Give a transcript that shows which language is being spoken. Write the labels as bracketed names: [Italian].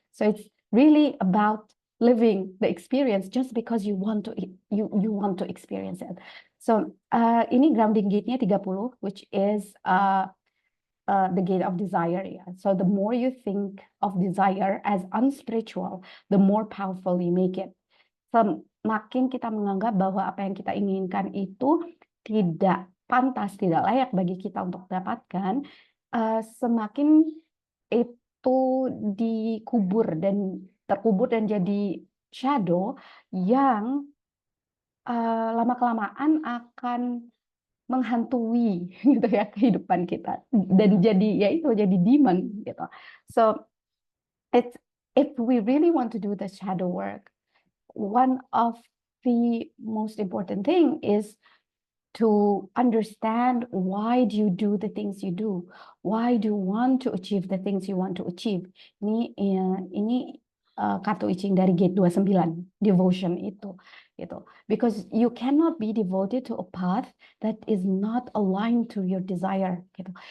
[English] So it's really about living the experience just because you want to experience it. So ini grounding gate-nya 30, which is the gate of desire ya. So the more you think of desire as unspiritual, the more powerful you make it. [Indonesian] Semakin kita menganggap bahwa apa yang kita inginkan itu tidak pantas, tidak layak bagi kita untuk dapatkan, semakin itu terkubur dan jadi shadow yang lama-kelamaan akan menghantui gitu ya kehidupan kita dan jadi demon gitu. [English] So if we really want to do the shadow work, one of the most important thing is to understand why do you do the things you do, why do you want to achieve the things you want to achieve. [Indonesian] Ini kartu I Ching dari gate 29, devotion itu gitu. [English] Because you cannot be devoted to a path that is not aligned to your desire gitu.